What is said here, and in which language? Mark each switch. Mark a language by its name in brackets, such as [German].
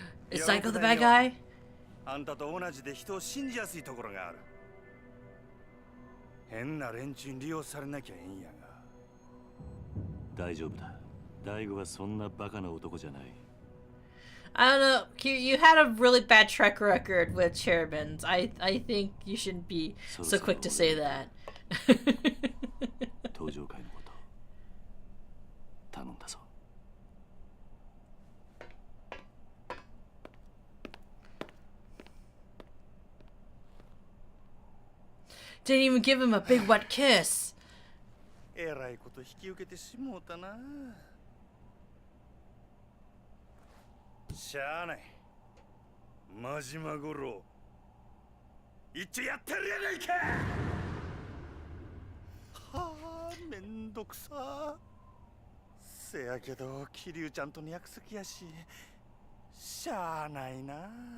[English] Is Psycho the bad guy? [Japanese] あんたと同じで人を信じやすいところがある。変な連中に利用されなきゃええんやが。大丈夫だ。大悟はそんなバカな男じゃない。 [English] I don't know. You had a really bad track record with chairmans. I think you shouldn't be so quick to say that. [Japanese] 登場会のこと頼んだぞ。 [English] Didn't even give him a big wet kiss. [Japanese] えらいこと引き受けてしもうたな。しゃあない。真島五郎。一応やってるやないか。はあ、めんどくさ。せやけど、桐生ちゃんとの約束やし、しゃあないな。